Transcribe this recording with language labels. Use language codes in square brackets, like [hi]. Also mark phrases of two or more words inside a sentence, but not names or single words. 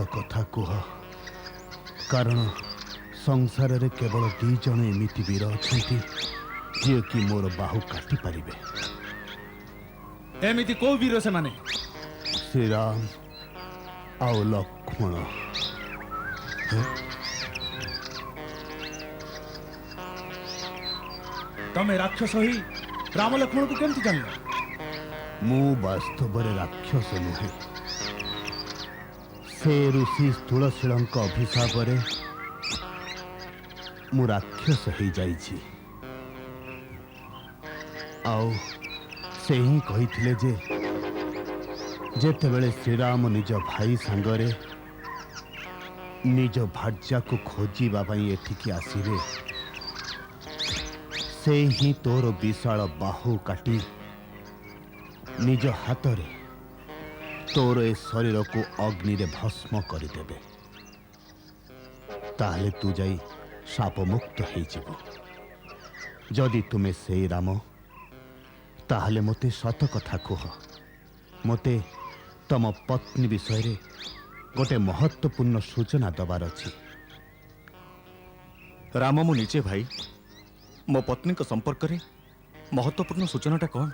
[or] କଥା କହ, କାରଣ ସଂସାର ରେ କେବଳ ଦୁଇ ଜଣ ଏମିତି ବୀର ଅଛନ୍ତି ଯେ କି ମୋର ବାହୁ କାଟି ପାରିବେ। ଏମିତି କୋ ବୀର ସେ ମାନେ? ଶ୍ରୀ ରାମ ଆଉ ଲକ୍ଷ୍ମଣ। ତମେ ରାକ୍ଷସ ହି ରାମ ଲକ୍ଷ୍ମଣ କୁ କେମିତି ଜାଣ? ମୁଁ ବାସ୍ତବ ରେ ରାକ୍ଷସ ନୁହେଁ, ସେ ଋଷି ତୁଳସୀଙ୍କ ଅଭିଶାପ ରେ ମୁଁ ରାକ୍ଷସ ହୋଇ ଯାଇଛି। ଆଉ ସେ ହି କହିଥିଲେ ଯେ ଯେତେବେଳେ ଶ୍ରୀରାମ ନିଜ ଭାଇ ସାଙ୍ଗରେ ନିଜ ଭାର୍ଯ୍ୟା କୁ ଖୋଜିବା ପାଇଁ ଏଠିକି ଆସିବେ, ସେ ହି ତୋର ବିଶାଳ ବାହୁ କାଟି ନିଜ ହାତ ରେ ତୋର ଏ ଶରୀର କୁ ଅଗ୍ନି ରେ ଭସ୍ମ କରିଦେବେ। ତାହାଲେ ତୁ ଯାଇ ଶାପ ମୁକ୍ତ ହୋଇ ଯିବୁ। ଯଦି ତୁମେ ସେ ରାମ ତାହାଲେ ମତେ ସତ କଥା କହ, ମତେ ତମ ପତ୍ନୀ ବିଷୟ ରେ ଗୋଟେ ମହତ୍ତ୍ୱପୂର୍ଣ୍ଣ ସୂଚନା ଦେବାର ଅଛି। ରାମ ମୁଁ ନିଜେ ଭାଇ ମୋ ପତ୍ନୀ କୁ ସମ୍ପର୍କ ରେ ମହତ୍ତ୍ୱପୂର୍ଣ୍ଣ ସୂଚନାଟା କଣ?